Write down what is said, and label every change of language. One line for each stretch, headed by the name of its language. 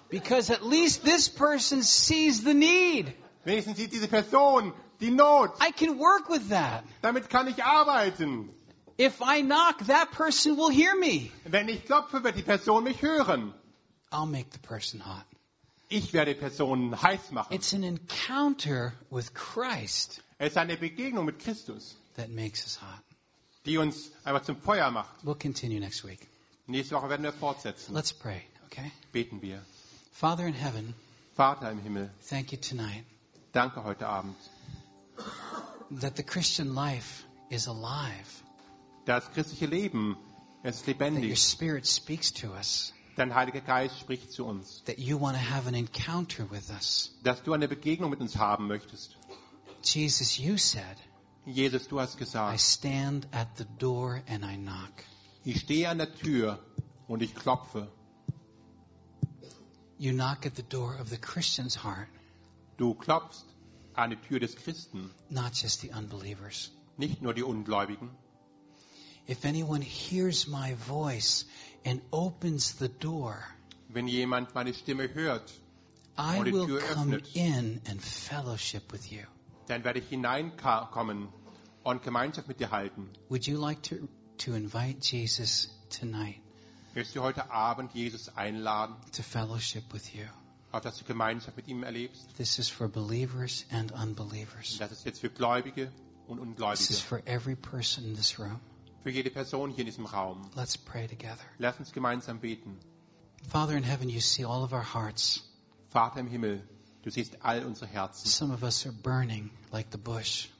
English: Because at least this person sees the need.
German: Wenigstens sieht diese Person die Not.
English: I can work with that.
German: Damit kann ich arbeiten.
English: If I knock, that person will hear me.
German: Wenn ich klopfe, wird die Person mich hören.
English: I'll make the person hot.
German: Ich werde die Person heiß machen.
English: It's an encounter with Christ.
German: Es ist eine Begegnung mit Christus.
English: That makes us hot.
German: Die uns einfach zum Feuer macht.
English: We'll continue next week.
German: Nächste Woche werden wir fortsetzen.
English: Let's pray, okay?
German: Beten wir.
English: Father in heaven.
German: Vater im Himmel.
English: Thank you tonight.
German: Danke heute Abend.
English: That the Christian life is alive.
German: Das christliche Leben ist lebendig.
English: That your Spirit speaks to us.
German: Dein Heiliger Geist spricht zu uns.
English: That you want to have an encounter with us.
German: Dass du eine Begegnung mit uns haben möchtest.
English: Jesus, you said.
German: Jesus, du hast gesagt.
English: I stand at the door and I knock.
German: Ich stehe an der Tür und ich klopfe.
English: You knock at the door of the Christian's heart.
German: Du klopfst an die Tür des Christen.
English: Not just the unbelievers.
German: Nicht nur die Ungläubigen.
English: If anyone hears my voice and opens the door,
German: wenn jemand meine Stimme hört und die Tür öffnet,
English: I will come in and fellowship with you.
German: Dann werde ich hineinkommen und Gemeinschaft mit dir halten.
English: Would you like to invite Jesus tonight?
German: Willst du heute Abend Jesus einladen?
English: To fellowship with you.
German: Auf dass du Gemeinschaft mit ihm erlebst.
English: This is for believers and unbelievers.
German: Das ist jetzt für Gläubige und Ungläubige.
English: This is for every person in this room.
German: Für jede Person hier in diesem Raum.
English: Let's pray together.
German: Lass uns gemeinsam beten.
English: Father in heaven, you see all of our hearts.
German: Vater im Himmel, du siehst all unsere Herzen.
English: Some of us are burning like the bush.